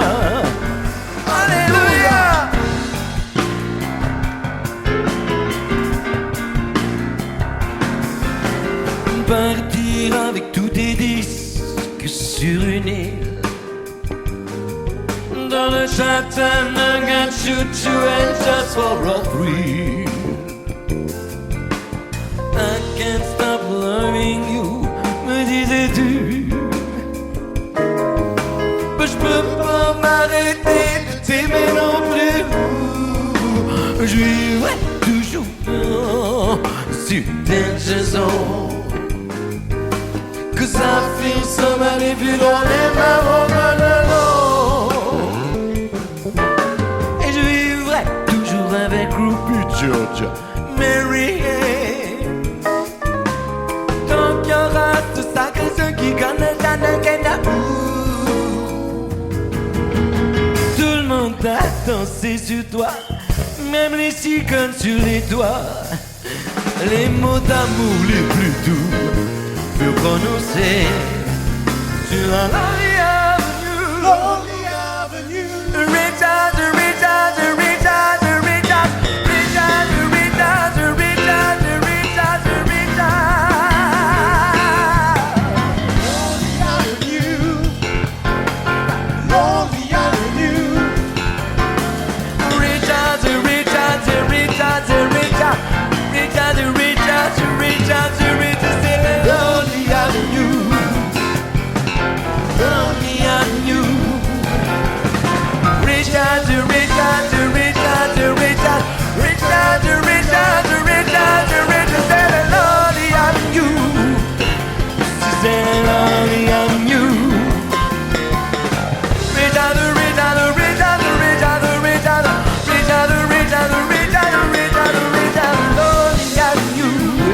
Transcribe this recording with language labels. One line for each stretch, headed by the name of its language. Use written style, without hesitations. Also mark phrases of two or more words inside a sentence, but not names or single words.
French: Alléluia! Partir avec tous tes disques sur une île. Dans le
English: Chattanooga, choo-choo and just for a thrill. I can't stop loving you,
French: me disais-tu. Mais je peux pas m'arrêter de t'aimer non plus. Je vivrai toujours sur
English: danger zone. Cause I feel somebody if you don't let my woman alone.
French: Et je vivrai toujours avec Groupie Georgia, Mary Ann. Tant qu'il y aura ce sacré ceux qui connaissent Chattanooga. Tout le monde a dansé sur toi, même les cigones sur les doigts. Les mots d'amour les plus doux furent prononcés sur la Lonely Avenue. Lonely Avenue. Richard, Richard, Richard, Richard, Richard, Richard, Richard, Richard, Richard. Lonely Avenue. Lonely Avenue. Richard, Richard, Richard, Richard, Richard, Richard, Richard, Richard, c'est le Lonely Avenue. Lonely Avenue. Richard, Richard, Richard, Richard, Richard, Richard, Richard, Richard, c'est le Lonely Avenue. C'est le Lonely Avenue. Richard, Richard, Richard, Richard, Richard, Richard, Richard, Richard, Richard, Richard, Lonely Avenue.